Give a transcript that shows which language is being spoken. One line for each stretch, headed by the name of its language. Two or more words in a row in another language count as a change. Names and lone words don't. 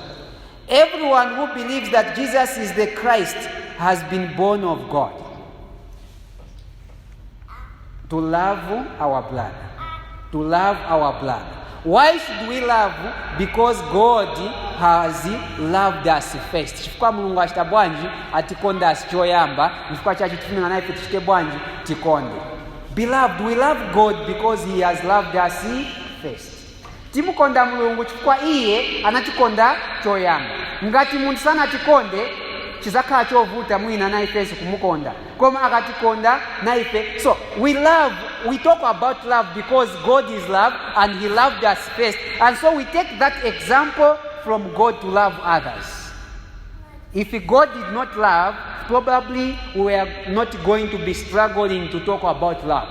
English: Everyone who believes that Jesus is the Christ has been born of God. To love our brother. To love our brother. Why should we love? Because God has loved us first.
Nyanja: Chifukwa Mulungu achita bwanji atikonda asichoyamba, chifukwa chachi tifuna naye tichite bwanji tikonde.
English: Beloved, we love God because he has loved us first.
Nyanja: Timukonda Mulungu chifukwa iye anatikonda choyamba. Ngati munthu sana atikonde, chizakhala chovuta mwina na ife kumukonda. Koma akatikonda na ife.
English: So, we talk about love because God is love and he loved us first. And so we take that example from God to love others. If God did not love, probably we are not going to be struggling to talk about love.